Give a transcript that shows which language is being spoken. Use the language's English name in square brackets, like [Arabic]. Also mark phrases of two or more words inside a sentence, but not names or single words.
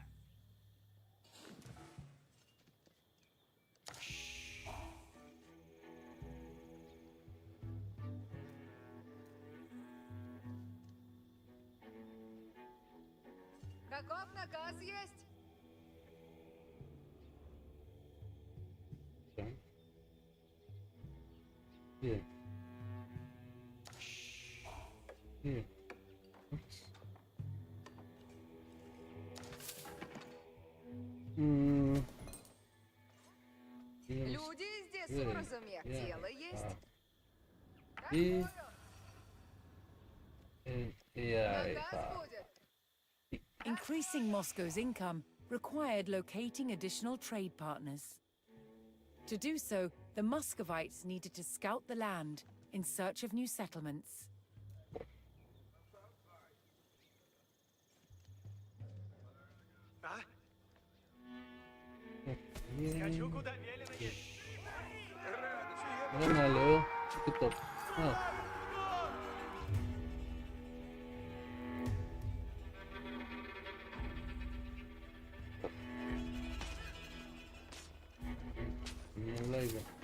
[Russian] Каков наказ есть? [English] Okay. [Dutch] Hier. Hier. М. [English] Yes. [Russian] Люди здесь [English] Yeah. [Russian] с образами. [English] Yeah. [Russian] Дело есть. И... Готовы. [English] Yeah. [Russian] Наказ будет. [English] Increasing Moscow's income required locating additional trade partners. To do so, the Muscovites needed to scout the land in search of new settlements. [Russian] А? Скачу, куда велено есть. Нормально. Что топ? А. Не лайга.